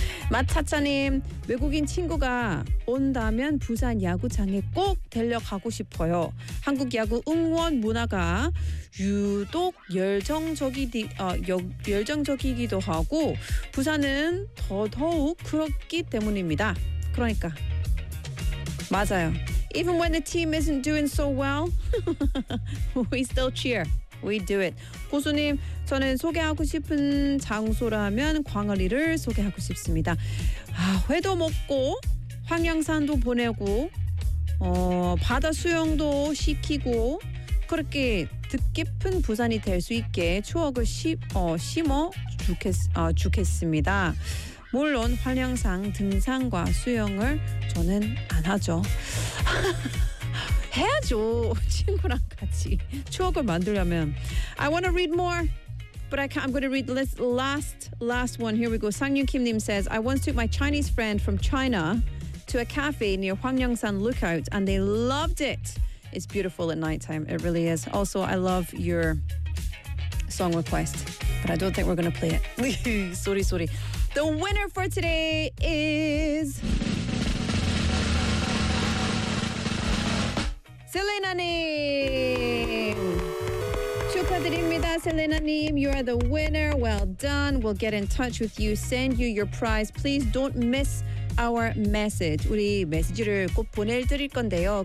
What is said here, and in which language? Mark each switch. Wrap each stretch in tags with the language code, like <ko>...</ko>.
<ko>마차차님, 외국인 친구가 온다면 부산 야구장에 꼭 데려가고 싶어요. 한국 야구 응원 문화가 유독 열정적이기도 하고 부산은 더더욱 그렇기 때문입니다. 그러니까, 맞아요.</ko> <en>Even when the team isn't doing so well, we still cheer. We do it.</en> <ko>고수님, 저는 소개하고 싶은 장소라면 광어리를 소개하고 싶습니다. 아, 회도 먹고 황양산도 보내고 바다 수영도 시키고 그렇게 뜻깊은 부산이 될 수 있게 추억을 심어 주겠습니다. 물론 황양산 등산과 수영을 저는 안 하죠. 해야죠. 친구랑 같이 추억을 만들려면.</ko> <en>I want to read more, but I'm going to read this last one. Here we go. Sangyun Kim Nim says, I once took my Chinese friend from China to a cafe near Hwangyongsan Lookout, and they loved it. It's beautiful at nighttime. It really is. Also, I love your song request, but I don't think we're going to play it. sorry. The winner for today is... Selena-nim!</en> <ko>축하드립니다,</ko> <en>Selena-nim. You are the winner. Well done. We'll get in touch with you, send you your prize. Please don't miss our message.</en> <ko>우리 메시지를 꼭 보내드릴 건데요.</ko>